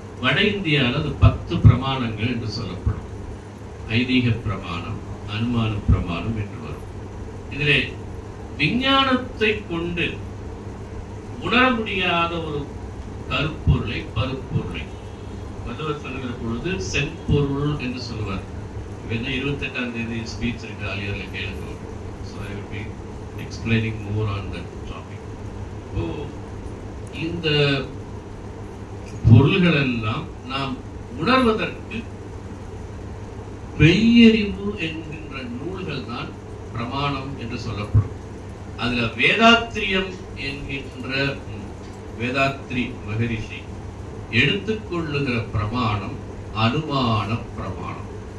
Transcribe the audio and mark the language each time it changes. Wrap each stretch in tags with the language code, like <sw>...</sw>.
<ta>வட இந்தியாவில் அது 10 பிரமாணங்கள் என்று சொல்லப்படும். ஐதீக பிரமாணம், அனுமான பிரமாணம் என்று வரும். இதிலே விஞ்ஞானத்தை கொண்டு உணர முடியாத ஒரு கருப்பொருளை, பருப்பொருளை வள்ளுவர் சொல்லுகிற பொழுது செம்பொருள் என்று சொல்லுவார். 28ஆம் தேதி ஸ்பீச் இருக்கு, ஆலியர்ல கேளுங்க.</ta> <en>So I will be explaining more on that topic.</en> <ta>இந்த பொருள்கள் எல்லாம் நாம் உணர்வதற்கு மெய்யறிவு என்கின்ற நூல்கள் தான் பிரமாணம் என்று சொல்லப்படும். அதுல வேதாத்திரியம் என்கின்ற வேதாத்ரி மகரிஷி எடுத்துக்கொள்ளுகிற பிரமாணம் அனுமான பிரமாணம்.</ta>